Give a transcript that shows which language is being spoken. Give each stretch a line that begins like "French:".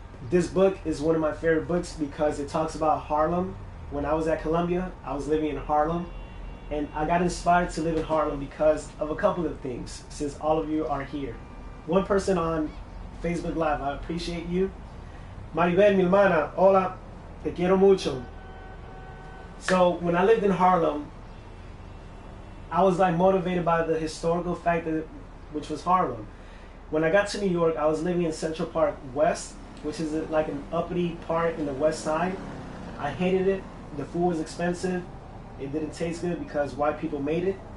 English: This book is one of my favorite books because it talks about Harlem. When I was at Columbia, I was living in Harlem, and I got inspired to live in Harlem because of a couple of things, since all of you are here. One person on Facebook Live, I appreciate you.
Spanish: Maribel, mi hermana, hola, te quiero mucho.
English: So when I lived in Harlem, I was like motivated by the historical fact that which was Harlem. When I got to New York, I was living in Central Park West, which is like an uppity part in the West Side. I hated it. The food was expensive. It didn't taste good because white people made it.